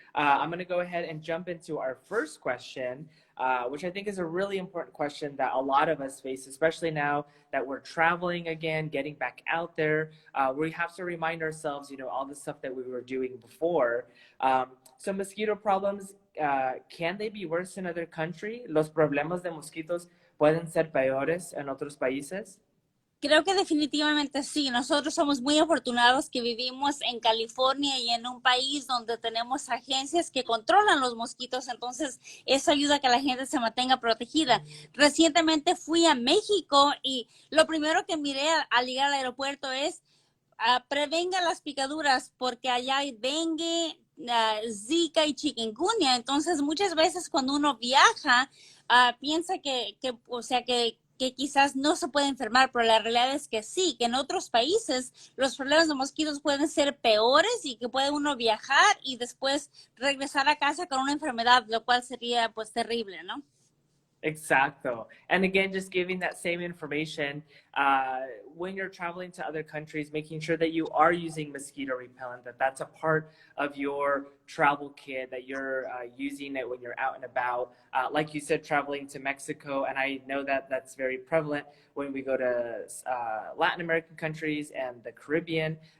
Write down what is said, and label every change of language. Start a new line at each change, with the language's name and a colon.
English: I'm going to go ahead and jump into our first question, which I think is a really important question that a lot of us face, especially now that we're traveling again, getting back out there. We have to remind ourselves, all the stuff that we were doing before. So mosquito problems, can they be worse in other countries?
Spanish: ¿Los problemas de mosquitos pueden ser peores en otros países? Creo que definitivamente sí. Nosotros somos muy afortunados que vivimos en California y en un país donde tenemos agencias que controlan los mosquitos, entonces eso ayuda a que la gente se mantenga protegida. Recientemente fui a México y lo primero que miré al llegar al aeropuerto es prevenga las picaduras porque allá hay dengue, Zika y chikungunya. Entonces muchas veces cuando uno viaja piensa que quizás no se puede enfermar, pero la realidad es que sí, que en otros países los problemas de mosquitos pueden ser peores y que puede uno viajar y después regresar a casa con una enfermedad, lo cual sería pues terrible, ¿no? Exacto.
English: And again, just giving that same information, when you're traveling to other countries, making sure that you are using mosquito repellent, that's a part of your travel kit, that you're using it when you're out and about. Like you said, traveling to Mexico, and I know that that's very prevalent when we go to Latin American countries and the Caribbean.